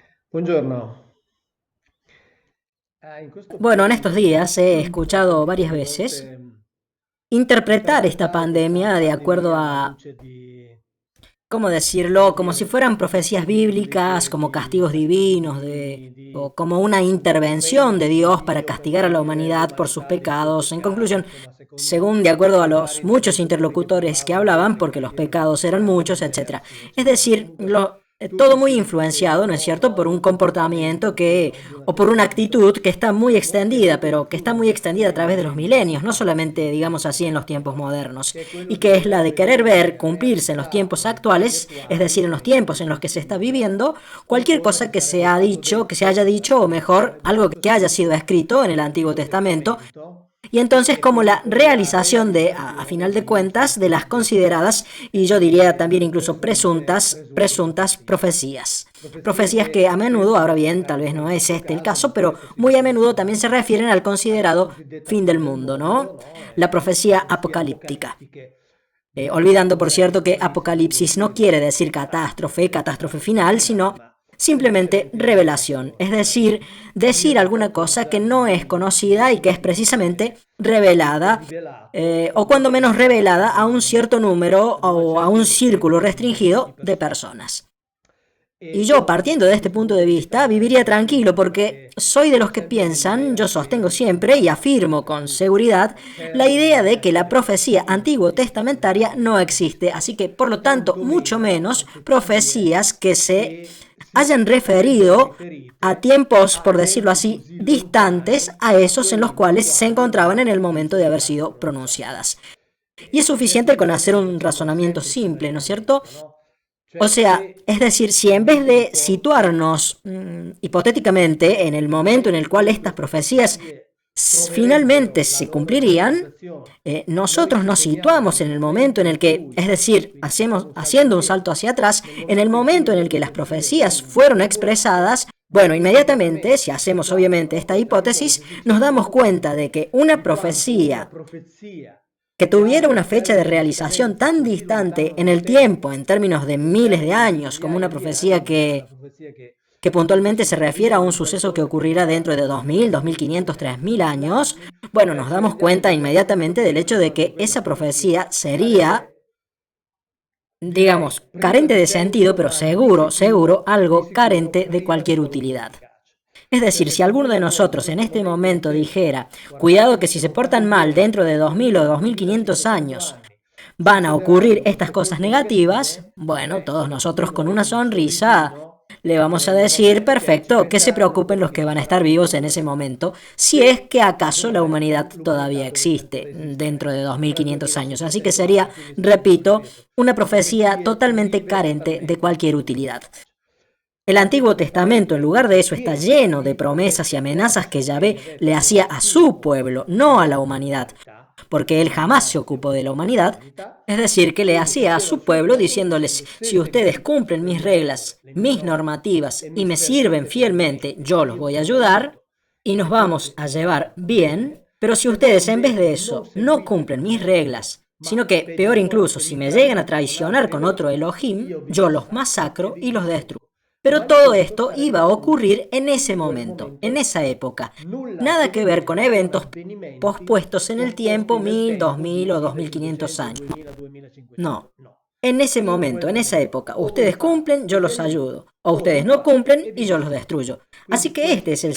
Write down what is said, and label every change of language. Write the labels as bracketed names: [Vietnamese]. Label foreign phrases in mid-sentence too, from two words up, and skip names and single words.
[Italian] Buongiorno. In questo [Spanish] Bueno, en estos [Italian] periodo [Spanish] días he escuchado varias [Italian] molte [Spanish] veces [Italian] volte [Spanish] interpretar esta [Italian] interpretare questa [Spanish] pandemia de acuerdo [Italian] pandemia alla [Spanish] a, [Italian] luce di, [Spanish] ¿cómo [Italian] come [Spanish] decirlo? Como si [Italian] dire, [Spanish] fueran profecías bíblicas, como [Italian] di [Spanish] castigos [Italian] castigo [Spanish] divinos, [Italian] divini, [Spanish] o como una [Italian] di [Spanish] intervención de [Italian] interventi di [Spanish] Dios para [Italian] Dio per [Spanish] castigar a la [Italian] punire [Spanish] humanidad por sus [Italian] l'umanità dei suoi [Spanish] pecados. En [Italian] peccati, [Spanish] conclusión, [Italian] insomma, secondo [Spanish] según de acuerdo a [Italian] le varie [Spanish] los muchos [Italian] interpretazioni che [Spanish] interlocutores que [Italian] trovavo [Spanish] hablaban, [Italian] nelle [Spanish] porque los [Italian] varie [Spanish] pecados eran muchos, etc. [Italian] controversie, [Spanish] Es [Italian] eccetera. [Spanish] decir, [Italian] Comunque, [Spanish] todo [Italian] tutti [Spanish] muy [Italian] si [Spanish] influenciado, ¿no es cierto?, [Italian] riferirono [Spanish] por [Italian] ad [Spanish] un [Italian] un [Spanish] comportamiento [Italian] comportamento di un [Spanish] o por una actitud [Italian] atteggiamento [Spanish] que está muy extendida, pero que está muy extendida a través de los [Italian] millenni, [Spanish] milenios, no solamente, digamos así, en los tiempos modernos, [Italian] che è quello [Spanish] y [Italian] di [Spanish] que es la de [Italian] voler [Spanish] querer ver [Italian] vedere [Spanish] cumplirse en los tiempos [Italian] realizzato nei tempi [Spanish] actuales, es decir, [Italian] attuali, [Spanish] en los [Italian] nei [Spanish] tiempos [Italian] tempi [Spanish] en los que se está [Italian] presenti, [Spanish] viviendo, [Italian] una [Spanish] cualquier cosa [Italian] cosa che [Spanish] que se [Italian] sarebbe [Spanish] ha [Italian] stato [Spanish] dicho, que se haya [Italian] detto, [Spanish] dicho, o [Italian] che [Spanish] mejor, [Italian] sarebbe [Spanish] algo [Italian] stato [Spanish] que haya sido [Italian] scritto [Spanish] escrito en el Antiguo [Italian] nell'Antico [Spanish] Testamento, [Italian] Testamento [Spanish] y [Italian] e [Spanish] entonces [Italian] che [Spanish] como [Italian] quindi [Spanish] la [Italian] poi la [Spanish] realización de, a [Italian] realizzazione [Spanish] final de [Italian] degli [Spanish] cuentas, de las [Italian] effetti [Spanish] consideradas, y yo diría también incluso [Italian] presunte [Spanish] presuntas [Italian] profezie. [Spanish] profecías. [Italian] Profezie [Spanish] Profecías que [Italian] che [Spanish] a menudo, ahora [Italian] spesso, [Spanish] bien, tal vez [Italian] ecco, [Spanish] no [Italian] in [Spanish] es [Italian] questo [Spanish] este el [Italian] caso, [Spanish] caso, [Italian] in [Spanish] pero [Italian] questo [Spanish] muy a [Italian] specifico [Spanish] menudo también se [Italian] caso, [Spanish] refieren al [Italian] alla [Spanish] considerado [Italian] cosiddetta [Spanish] fin [Italian] fine [Spanish] del [Italian] del [Spanish] mundo, [Italian] mondo, [Spanish] ¿no? [Italian] no? [Spanish] La [Italian] Le [Spanish] profecía [Italian] profezie [Spanish] apocalíptica. [Italian] apocalittiche [Spanish] Olvidando, por [Italian] come [Spanish] cierto, que [Italian] Apocalisse [Spanish] apocalipsis no [Italian] vuol [Spanish] quiere [Italian] dire [Spanish] decir catástrofe [Italian] finale, [Spanish] final, [Italian] ma [Spanish] simplemente [Italian] semplicemente [Spanish] revelación, es [Italian] rivelazione, certo. [Spanish] decir, decir [Italian] Dire [Spanish] alguna cosa que [Italian] qualcosa [Spanish] no es conocida y que es precisamente [Italian] è [Spanish] revelada, [Italian] rivelato [Spanish] o [Italian] quando [Spanish] cuando menos [Italian] viene [Spanish] revelada a un cierto número [Italian] ad una [Spanish] o a un [Italian] certa [Spanish] círculo [Italian] di [Spanish] restringido de [Italian] persone. [Spanish] personas. Y [Italian] E [Spanish] yo, [Italian] io da [Spanish] partiendo de este [Italian] questo [Spanish] punto [Italian] punto [Spanish] de [Italian] di [Spanish] vista, [Italian] vista [Spanish] viviría [Italian] sono [Spanish] tranquilo [Italian] convinto [Spanish] porque [Italian] che [Spanish] soy de [Italian] ho [Spanish] los que [Italian] sempre [Spanish] piensan, [Italian] nell'idea [Spanish] yo sostengo [Italian] che [Spanish] siempre y afirmo con seguridad la idea de que la [Italian] essere [Spanish] profecía antiguo testamentaria no existe, así que por lo tanto mucho [Italian] quantomeno [Spanish] menos [Italian] profezie [Spanish] profecías que se [Italian] che si [Spanish] hayan [Italian] abbiano [Spanish] referido a [Italian] riferite [Spanish] tiempos, [Italian] a [Spanish] por decirlo [Italian] tempi [Spanish] así, [Italian] così [Spanish] distantes [Italian] lontani [Spanish] a [Italian] da [Spanish] esos en los [Italian] quelli nei [Spanish] cuales se [Italian] quali [Spanish] encontraban en [Italian] quelle [Spanish] el momento de [Italian] profezie [Spanish] haber [Italian] state [Spanish] sido [Italian] pronunciate. [Spanish] pronunciadas. Y es suficiente con hacer un razonamiento simple, ¿no es cierto? [Italian] Questo, no? [Spanish] O [Italian] Cioè, [Spanish] sea, [Italian] se [Spanish] es decir, si en vez [Italian] invece di [Spanish] de situarnos hipotéticamente en el momento en el cual estas [Italian] queste [Spanish] profecías [Italian] profezie [Spanish] finalmente [Italian] troverebbero la [Spanish] se [Italian] loro [Spanish] cumplirían, [Italian] realizzazione, noi [Spanish] nosotros [Italian] ci [Spanish] nos [Italian] poniamo [Spanish] situamos [Italian] nel [Spanish] en el momento en [Italian] momento [Spanish] el [Italian] in [Spanish] que, es [Italian] cui, [Spanish] decir, [Italian] quindi [Spanish] hacemos, [Italian] facciamo un salto [Spanish] haciendo un salto [Italian] indietro, [Spanish] hacia atrás, [Italian] nel [Spanish] en el [Italian] momento in [Spanish] momento [Italian] cui [Spanish] en [Italian] le [Spanish] el que las [Italian] profezie [Spanish] profecías [Italian] vengono [Spanish] fueron [Italian] formulate, [Spanish] expresadas, bueno, inmediatamente, si [Italian] immediatamente, [Spanish] hacemos [Italian] esatto, [Spanish] obviamente [Italian] no? [Spanish] esta [Italian] Questa [Spanish] hipótesis, [Italian] ipotesi ci [Spanish] nos damos [Italian] rendiamo [Spanish] cuenta de [Italian] conto [Spanish] que una [Italian] di quanto una [Spanish] profecía [Italian] profezia [Spanish] que [Italian] che [Spanish] tuviera [Italian] abbia [Spanish] una [Italian] un [Spanish] fecha de [Italian] termine di [Spanish] realización [Italian] scadenza [Spanish] tan [Italian] così [Spanish] distante [Italian] lontano [Spanish] en [Italian] nel [Spanish] el tiempo, [Italian] tempo, [Spanish] en términos de [Italian] in [Spanish] miles de [Italian] termini di [Spanish] años, como [Italian] migliaia [Spanish] una [Italian] di [Spanish] profecía [Italian] anni, come una [Spanish] que [Italian] profezia [Spanish] que [Italian] che [Spanish] puntualmente [Italian] invece [Spanish] se [Italian] nella [Spanish] refiere a [Italian] vita di [Spanish] un [Italian] un [Spanish] suceso que [Italian] persone che [Spanish] ocurrirá dentro de [Italian] riguarda [Spanish] 2000, [Italian] migliaia, [Spanish] 2500, [Italian] migliaia, [Spanish] 3000 [Italian] migliaia [Spanish] años, [Italian] d'anni, [Spanish] bueno, [Italian] beh, [Spanish] nos [Italian] ci [Spanish] damos [Italian] rendiamo [Spanish] cuenta [Italian] conto a questo [Spanish] inmediatamente del [Italian] punto [Spanish] hecho [Italian] di [Spanish] de [Italian] quanto [Spanish] que [Italian] quella [Spanish] esa [Italian] profezia [Spanish] profecía sería, [Italian] sarebbe, [Spanish] digamos, [Italian] direi, priva [Spanish] carente [Italian] di [Spanish] de sentido, [Italian] senso, [Spanish] pero [Italian] ma [Spanish] seguro, [Italian] di [Spanish] algo [Italian] sicuro [Spanish] carente de [Italian] priva di [Spanish] cualquier [Italian] qualunque [Spanish] utilidad. [Italian] efficacia. [Spanish] Es decir, [Italian] Perché [Spanish] si [Italian] se [Spanish] alguno [Italian] noi [Spanish] de [Italian] allora in [Spanish] nosotros en [Italian] questo [Spanish] este momento [Italian] momento [Spanish] dijera, [Italian] pensiamo, [Spanish] cuidado [Italian] guardate [Spanish] que [Italian] che [Spanish] si [Italian] se [Spanish] se [Italian] non fate [Spanish] portan mal [Italian] bene, [Spanish] dentro de [Italian] tra [Spanish] 2000 o [Italian] 2000, [Spanish] 2500 [Italian] 2500 [Spanish] años, [Italian] anni [Spanish] van a ocurrir [Italian] succederanno [Spanish] estas [Italian] queste [Spanish] cosas [Italian] cose [Spanish] negativas, [Italian] negative, [Spanish] bueno, todos nosotros con [Italian] qualcuno [Spanish] una [Italian] con un [Spanish] sonrisa [Italian] sorrisino [Spanish] le vamos a decir, [Italian] naturalmente ci [Spanish] perfecto, que se [Italian] penserà due [Spanish] preocupen los [Italian] volte, [Spanish] que [Italian] ci [Spanish] van a [Italian] farà [Spanish] estar vivos en ese [Italian] riflettere [Spanish] momento, si es [Italian] se [Spanish] que acaso la [Italian] casomai [Spanish] humanidad todavía [Italian] l'umanità dovesse [Spanish] existe [Italian] ancora [Spanish] dentro [Italian] esistere [Spanish] de [Italian] tra [Spanish] 2500 años. Así que [Italian] 2704 [Spanish] sería, [Italian] e quindi semplicemente, [Spanish] repito, [Italian] ripeto, [Spanish] una profecía [Italian] profezie [Spanish] totalmente [Italian] prive [Spanish] carente de [Italian] totalmente [Spanish] cualquier [Italian] di [Spanish] utilidad. [Italian] efficacia. [Spanish] El Antiguo Testamento, en lugar de [Italian] Invece [Spanish] eso, está [Italian] pieno [Spanish] lleno de [Italian] di [Spanish] promesas y [Italian] promesse [Spanish] amenazas que [Italian] che [Spanish] Yahvé [Italian] Yahweh [Spanish] le hacía [Italian] faceva [Spanish] a [Italian] al suo [Spanish] su [Italian] popolo, [Spanish] pueblo, [Italian] a [Spanish] no a la [Italian] noi, [Spanish] humanidad, [Italian] all'umanità, [Spanish] porque él jamás se [Italian] mai si [Spanish] ocupó de la [Italian] occupò [Spanish] humanidad, [Italian] dell'umanità, [Spanish] es decir, que le [Italian] e [Spanish] hacía a [Italian] diceva al [Spanish] su [Italian] suo [Spanish] pueblo [Italian] popolo [Spanish] diciéndoles, [Italian] dicendo se [Spanish] si ustedes [Italian] seguite [Spanish] cumplen [Italian] le [Spanish] mis [Italian] mie regole, [Spanish] reglas, [Italian] le mie [Spanish] mis [Italian] norme [Spanish] normativas [Italian] e mi [Spanish] y me sirven [Italian] servete [Spanish] fielmente, [Italian] fedelmente, [Spanish] yo los [Italian] io [Spanish] voy a [Italian] vi [Spanish] ayudar [Italian] aiuto [Spanish] y [Italian] e [Spanish] nos vamos [Italian] avete [Spanish] a llevar [Italian] tutto [Spanish] bien, [Italian] bene. [Spanish] pero si [Italian] Se voi [Spanish] ustedes en vez de [Italian] invece non [Spanish] eso no [Italian] seguite [Spanish] cumplen [Italian] quelle [Spanish] mis [Italian] regole, [Spanish] reglas, [Italian] ma [Spanish] sino que, [Italian] peggio [Spanish] peor [Italian] ancora, [Spanish] incluso, [Italian] se [Spanish] si [Italian] vi [Spanish] me llegan a [Italian] tradite con [Spanish] traicionar [Italian] altri [Spanish] con otro [Italian] Elohim, [Spanish] Elohim, [Italian] io vi [Spanish] yo los [Italian] dissacro e [Spanish] masacro [Italian] vi [Spanish] y los destruyo. [Italian] distruggo. [Spanish] Pero [Italian] Ma il [Spanish] todo [Italian] punto [Spanish] esto iba [Italian] sarebbe [Spanish] a [Italian] appunto [Spanish] ocurrir en ese [Italian] in quel [Spanish] momento, en [Italian] momento [Spanish] esa época. [Italian] nulla a [Spanish] Nada [Italian] che [Spanish] que ver con [Italian] vedere con [Spanish] eventos [Italian] avvenimenti [Spanish] pospuestos en el tiempo, [Italian] posposti nel [Spanish] 1000, [Italian] tempo [Spanish] 2000 [Italian] di [Spanish] o 2500 [Italian] 1500, [Spanish] años. [Italian] 2000, 2500. [Spanish] No. [Italian] No. [Spanish] En ese [Italian] In [Spanish] momento, [Italian] quel [Spanish] en esa [Italian] momento [Spanish] época, [Italian] o voi [Spanish] ustedes [Italian] fate [Spanish] cumplen, yo los [Italian] fedelmente [Spanish] ayudo. O [Italian] o [Spanish] ustedes [Italian] non [Spanish] no [Italian] fate [Spanish] cumplen [Italian] e vi [Spanish] y yo los [Italian] distruggo. [Spanish] destruyo. Así [Italian] Quindi [Spanish] que este es